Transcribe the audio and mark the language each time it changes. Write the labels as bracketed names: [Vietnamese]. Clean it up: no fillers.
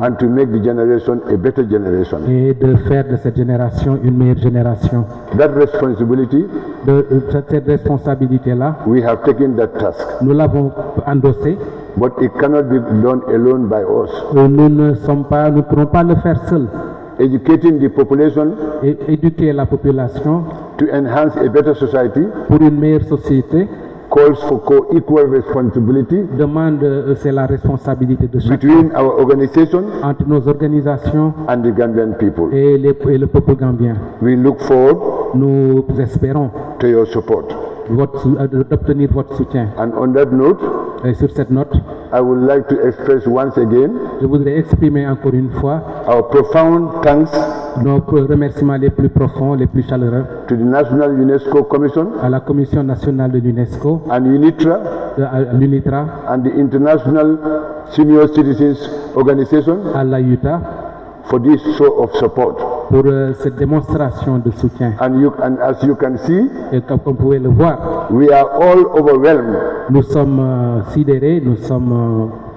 [English] and to make the generation a better generation. [French] et de faire de cette génération une meilleure génération. [English] That responsibility, [French] Cette responsabilité-là, [English] we have taken that task, [French] nous l'avons endossée. [English] but it cannot be done alone by us. [French] Nous ne pourrons pas le faire seuls. [English] Educating the population [French] Éduquer la population [English] to enhance a better society [French] pour une meilleure société [English] calls for co-equal responsibility [French] c'est la responsabilité de chacun [English] between our organization [French] entre nos organisations [English] and the Gambian people. [French] et le peuple gambien. [English] We look forward [French] Nous espérons [English] to your support. [French] d'obtenir votre soutien. [English] And on that note, [French] Et sur cette note, [English] I would like to express once again [French] je voudrais exprimer encore une fois [English] our profound thanks [French] nos remerciements les plus profonds, les plus chaleureux [English] to the National UNESCO Commission [French] à la Commission nationale de l'UNESCO, [English] and UNITRA [French] à l'UNITRA, [English] and the International Senior Citizens Organization [French] à la UTA [English] for this show of support. [French] pour cette démonstration de soutien. [English] And as you can see, [French] Et comme vous pouvez le voir, [English] we are all overwhelmed. [French] nous sommes sidérés, nous sommes